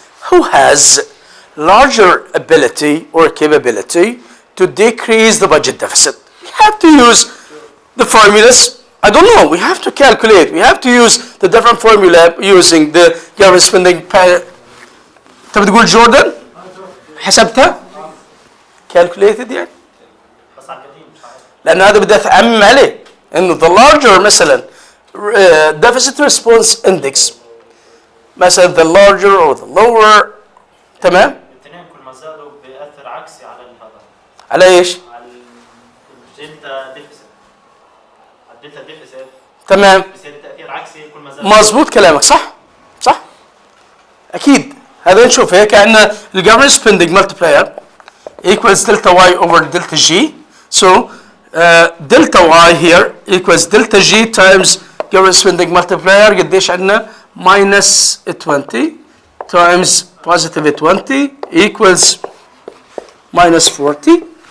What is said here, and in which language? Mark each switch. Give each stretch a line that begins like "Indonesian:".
English: Who has larger ability or capability to decrease the budget deficit? We have to use the formulas. I don't know. We have to calculate. We have to use the different formula using the government spending.
Arabic: أنت بتقول جوردن؟ حسبتها؟ calculated يعني؟ بس على القديم مش عارف. لأن هذا بدي أعمم عليه إنه the larger مثلا deficit response index مثلا
English: the larger or the lower.
Arabic: تمام؟ الاثنين كل ما زادوا بيأثر عكسي على هذا. على ايش؟ على الدلتا ديفيسيت. الدلتا ديفيسيت تمام، بيصير تأثير عكسي كل ما زاد. مظبوط كلامك، صح؟ صح؟ أكيد.
English: هذا نشوف هيك عندنا ال government spending multiplier equals delta y over delta g. So delta y here equals delta g times government spending multiplier
Arabic: قديش عندنا؟
English: minus 20 times positive 20 equals minus 40.